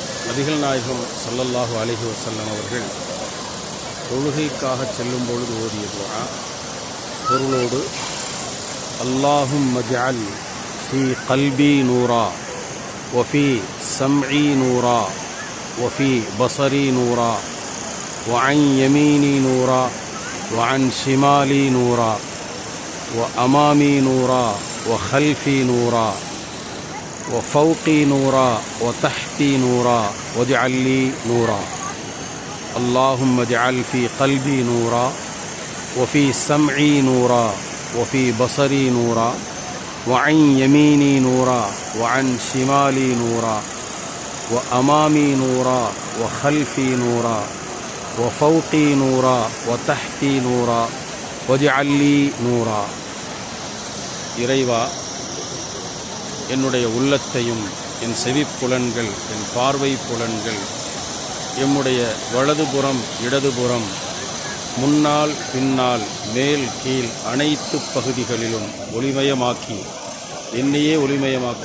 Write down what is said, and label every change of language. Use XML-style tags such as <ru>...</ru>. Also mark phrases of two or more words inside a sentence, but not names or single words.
<ta>நபிகள் நாயகம்</ta> <ar>صلى الله عليه وسلم</ar> <ta>அவர்கள் தொழுகைக்காக செல்லும் பொழுது ஓதிய துஆ பொருளோடு</ta> <ar>اللهم اجعل في قلبي نورا وفي سمعي نورا وفي بصري نورا وعن يميني نورا وعن شمالي نورا وأمامي نورا وخلفي نورا وفوقي نورا وتحتي نورا واجعل لي نورا اللهم اجعل في قلبي نورا وفي سمعي نورا وفي بصري نورا وعن يميني نورا وعن شمالي نورا وأمامي نورا وخلفي نورا وفوقي نورا وتحتي نورا واجعل لي نورا.</ar> <ta>இறைவா, என்னுடைய உள்ளத்தையும் என் செவிப்புலன்கள் என் பார்வை புலன்கள் எம்முடைய வலதுபுறம் இடதுபுறம் முன்னால் பின்னால் மேல் கீழ் அனைத்து பகுதிகளிலும் ஒளிமயமாக்கி என்னையே ஒளிமயமாக்குவாயாக.</ta>